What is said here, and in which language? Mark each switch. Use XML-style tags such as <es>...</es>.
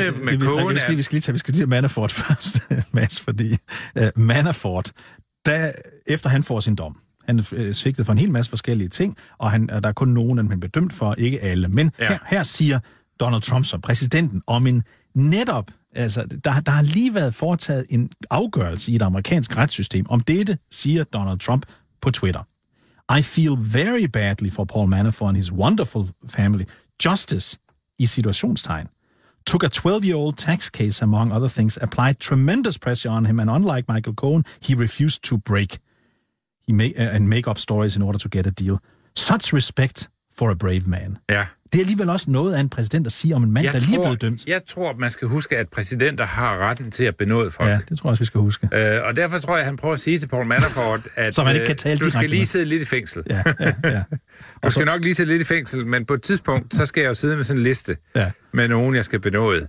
<da>Vi skal lige tage Manafort først, Mads, fordi Manafort, da, efter han får sin dom, han svigtede for en hel masse forskellige ting, og han, der er kun nogen, han er bedømt for, ikke alle, men her siger Donald Trump som præsidenten om en netop, altså der har lige været foretaget en afgørelse i et amerikansk retssystem om dette, siger Donald Trump på Twitter.</da> <en>I feel very badly for Paul Manafort and his wonderful family. Justice,</en> <da>i situationstegn,</da> <en>took a 12-year-old tax case, among other things, applied tremendous pressure on him, and unlike Michael Cohen, he refused to break and make up stories in order to get a deal. Such respect for a brave man.</en> <da>Ja. Det er alligevel også noget af en præsident at sige om en mand, der lige er blevet dømt. Jeg tror, man skal huske, at præsidenter har retten til at benåde folk. Ja, det tror jeg også, vi skal huske. Og derfor tror jeg, han prøver at sige til Paul Manafort, at så man ikke kan tale du skal lige sidde lidt i fængsel. Ja. Du skal nok lige sidde lidt i fængsel, men på et tidspunkt, så skal jeg jo sidde med sådan en liste med nogen, jeg skal benåde.</da>